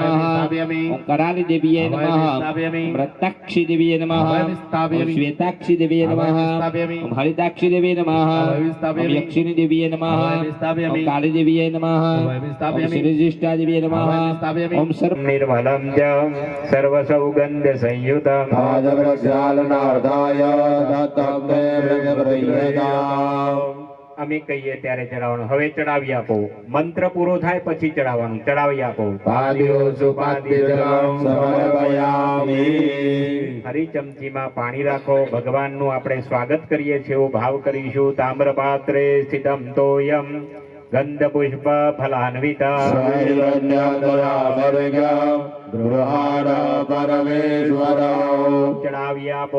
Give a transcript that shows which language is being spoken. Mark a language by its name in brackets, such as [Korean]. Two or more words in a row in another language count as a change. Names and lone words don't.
[Sanskrit] સ્થાપયામિ ઓમ કરાલી દેવીએ નમઃ સ્થાપયામિ ઓમ રક્તાક્ષી દેવીએ નમઃ સ્થાપયામિ ઓમ શ્વેતાક્ષી દેવીએ નમઃ સ્થાપયામિ ઓમ હરિતાક્ષી દેવીએ નમઃ ઓમ યક્ષિણી દેવીએ નમઃ સ્થાપયામિ ઓમ કાળી દેવીએ નમઃ ઓમ સ્થાપયામિ શ્રીજિષ્ઠા દેવીએ નમઃ સ્થાપયામિ ઓમ સર્વ निर्मलं च सर्वसौगन्धसंयुतं प्रज्वालनार्दाय दत्तं ते [Gujarati] અમે કહીએ ત્યારે ચડાવવાનું. હવે ચડાવી આપો. મંત્ર પૂરો થાય પછી ચડાવવાનું. ચડાવી આપો. હરી ચમચીમાં પાણી રાખો. ભગવાનનું આપણે સ્વાગત કરીએ છીએ એવો ભાવ કરીશું. [Sanskrit] તામ્ર પાત્રે સ્થિતમ તોયમ ગંધ પુષ્પ ફલાન્વિતા [Gujarati] ચડાવી આપો.